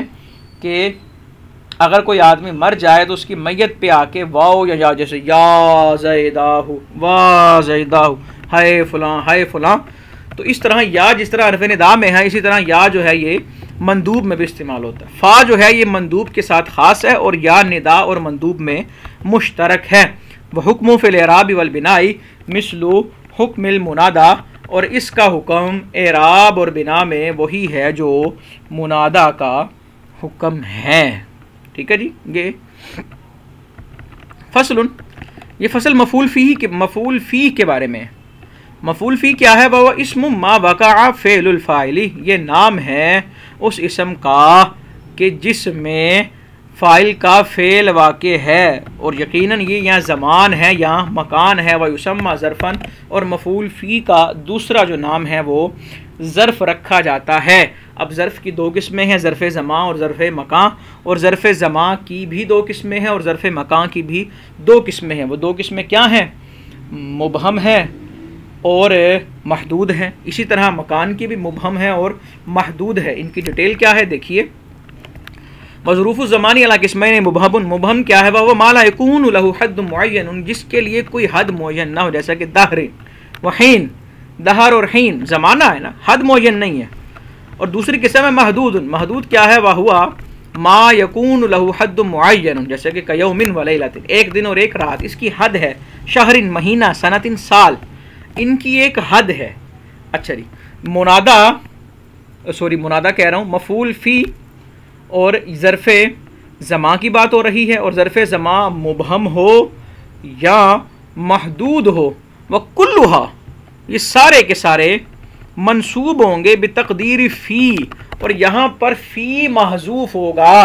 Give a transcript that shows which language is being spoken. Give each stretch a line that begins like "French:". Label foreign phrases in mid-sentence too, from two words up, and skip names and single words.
Hindi: कि अगर कोई आदमी मर जाए तो उसकी मैयत पे आके वाओ या जैसे
Arabic: يا زيداه، وا زيداه,
Hindi: हाय फलां, हाय फलां, तो इस तरह या जिस तरह हरफ़ निदा में है इसी तरह या जो है ये मंदूब में भी इस्तेमाल होता है। फ़ा जो है ये मंदूब के साथ ख़ास है और या निदा और मंदूब में मुश्तरक है।
Arabic: و حكم في الإعراب والبناء مثل حكم المنادى,
Hindi: और इसका हुक्म एराब और बिना में वही है जो मुनादा का हुक्म है, ठीक है जी। ये फसलुन, ये फसल मफूल फ़ी के बारे में है। मफूल फ़ी क्या है?
Arabic: وهو اسم ما وقع فعل الفاعل,
Hindi: ये नाम है उस इसम का कि जिसमें फ़ाइल का फ़ेल वाक़े है, और यकीनन ये यहाँ ज़मान है, यहाँ मकान है।
Arabic: ويسمى ظرفا,
Hindi: और मफूल फ़ी का दूसरा जो नाम है वो ज़र्फ़ रखा जाता है। अब ज़र्फ़ की दो किस्में हैं, ज़र्फ़ ज़मा और ज़र्फ़ मकां, और ज़र्फ़ ज़मा की भी दो किस्में हैं और ज़र्फ़ मकां की भी दो किस्में हैं। वो दो किस्में क्या हैं? मुबहम है और महदूद है। इसी तरह मकान की भी मुबहम है और महदूद है। इनकी डिटेल क्या है देखिए।
Arabic: مظروف زماني على قسمين مبهم,
Hindi: मुबहम क्या है?
Arabic: وهو ما لا يكون له حد معين,
Hindi: जिसके लिए कोई हद मुअय्यन ना हो, जैसा कि
Arabic: دهر وحين,
Hindi: दहर और हीन ज़माना है ना, हद मुअय्यन नहीं है। और दूसरी किस्म है महदूद। महदूद क्या है?
Arabic: وهو ما يكون له حد معين,
Hindi: जैसे कि
Arabic: كيوم وليلة,
Hindi: एक दिन और एक रात, इसकी हद है। शहरिन महीना, सनतिन साल, इनकी एक हद है। अच्छा जी, मुनादा कह रहा हूँ, मफूल फ़ी और ज़र्फ़े ज़मा की बात हो रही है, और ज़र्फ़े ज़मा मुबहम हो या महदूद हो,
Arabic: وكلها,
Hindi: ये सारे के सारे मंसूब होंगे
Arabic: بتقدير في,
Hindi: और यहाँ पर फ़ी महज़ूफ़ होगा।